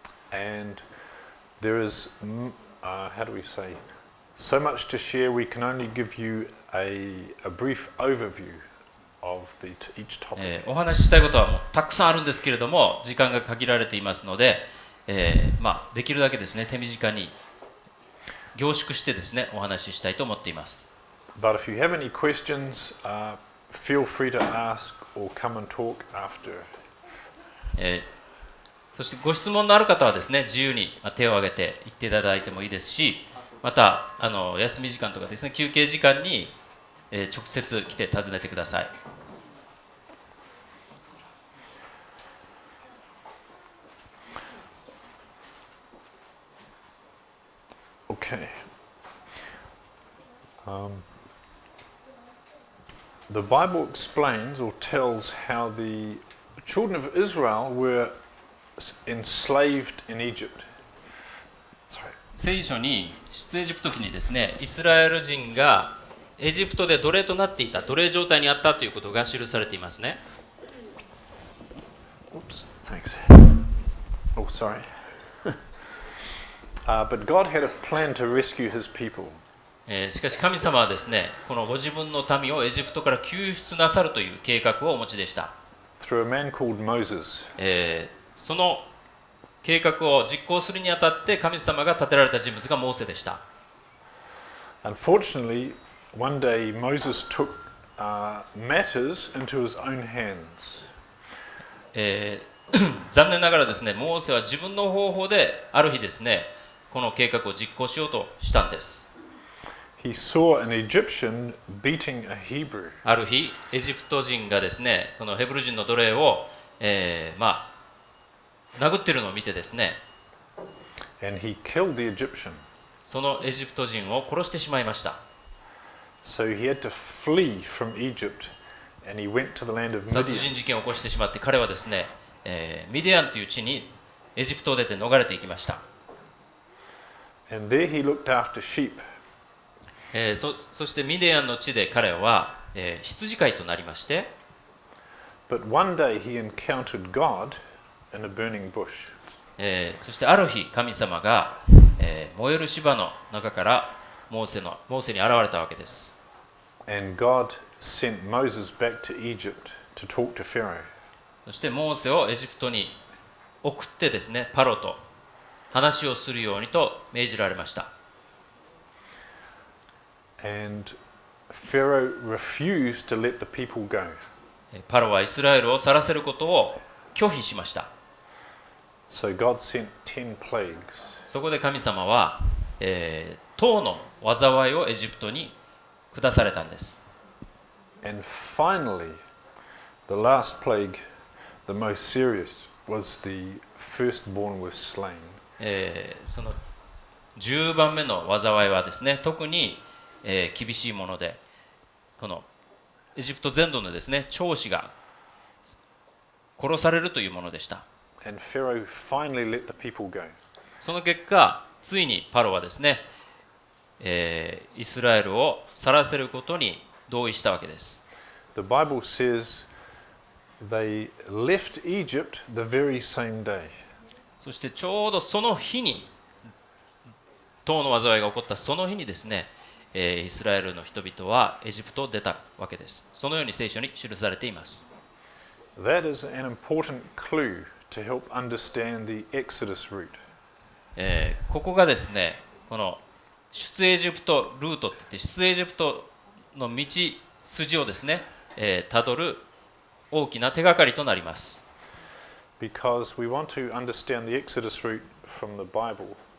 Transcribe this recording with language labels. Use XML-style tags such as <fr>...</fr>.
<en>And there is, how do we say, so much to share. We can only give you a brief overview of each topic.</en> <ja>お話ししたいことはもうたくさんあるんですけれども、時間が限られていますので、できるだけですね、手短に凝縮してですね、お話ししたいと思っています。</ja> <en>But if you have any questions, feel free to ask or come and talk after.</en> <ja>そしてご質問のある方はですね、自由に手を挙げて言っていただいてもいいですし、また休み時間とかですね、休憩時間に直接来て尋ねてください。</ja> <en>Okay. The Bible explains or tells how the children of Israel were enslaved in Egypt. Sorry.</en> <ja>聖書に出エジプト記にですね、イスラエル人がエジプトで奴隷となっていた、奴隷状態にあったということが記されていますね。</ja> <en>Oops, thanks. Oh, sorry. But God had a plan to rescue His people.</en> <ja>しかし神様はですね、このご自分の民をエジプトから救出なさるという計画をお持ちでした。</ja> <en>Through a man called Moses.</en> <ja>その計画を実行するにあたって神様が立てられた人物がモーセでした。</ja> <en>Unfortunately, one day Moses took matters into his own hands.</en> <ja>残念ながらですね、モーセは自分の方法である日ですね、この計画を実行しようとしたんです。</ja> <en>He saw an Egyptian beating a Hebrew.</en> <ja>ある日、エジプト人がですね、このヘブル人の奴隷を、殴っているのを見てですね、</ja> <en>And he killed the Egyptian.</en> <ja>そのエジプト人を殺してしまいました。</ja> <en>So he had to flee from Egypt and he went to the land of</en> <ja>殺</ja> <en>Midian.</en> <ja>人事件を起こしてしまって、彼はですね、ミディアンという地にエジプトを出て逃れていきました。</ja> <en>And there he looked after sheep.</en> <ja>そしてミディアンの地で彼は、羊飼いとなりまして、</ja> <en>But one day he encountered God in a burning bush.</en> <ja>そしてある日神様が、燃える芝の中からモーセに現れたわけです。</ja> <en>And God sent Moses back to Egypt to talk to Pharaoh.</en> <ja>そしてモーセをエジプトに送ってですね、パロと話をするようにと命じられました。</ja> <en>And Pharaoh refused to let the people go.</en> <ja>パロはイスラエルを去らせることを拒否しました。</ja> <en>So God sent 10 plagues.</en> <ja>そこで神様は、10の災いをエジプトに下されたんです。</ja> <en>And finally, the last plague, the most serious, was the firstborn was slain.</en> <ja>その10番目の災いはですね、特に、厳しいもので、このエジプト全土のですね、長子が殺されるというものでした。</ja> <en>And Pharaoh finally let the people go.</en> <ja>その結果、ついにパロはですね、イスラエルを去らせることに同意したわけです。</ja> <en>The Bible says they left Egypt the very same day.</en> <ja>そしてちょうどその日に、10の災いが起こったその日にですね、イスラエルの人々はエジプトを出たわけです。そのように聖書に記されています。</ja> <en>That is an important clue to help understand the Exodus route.</en> <ja>ここがですね、この出エジプトルートって言って、出エジプトの道筋をですね、たどる大きな手がかりとなります。</ja> <en>Because we want to understand the Exodus route from the Bible.</en>